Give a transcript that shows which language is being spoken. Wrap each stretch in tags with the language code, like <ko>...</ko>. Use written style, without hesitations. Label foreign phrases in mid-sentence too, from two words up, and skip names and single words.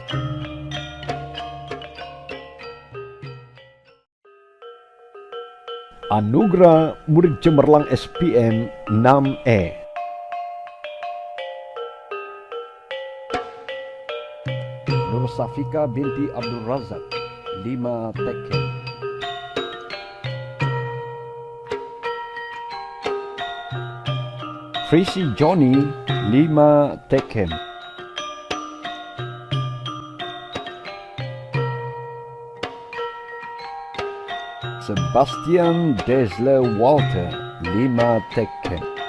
<ms>Anugrah murid cemerlang SPM 6E. Nur Safika binti Abdul Razak, 5 Tekken. Tracy Johnny, 5 Tekken. Sebastian Desler Walter, 5 Tekken.</ms>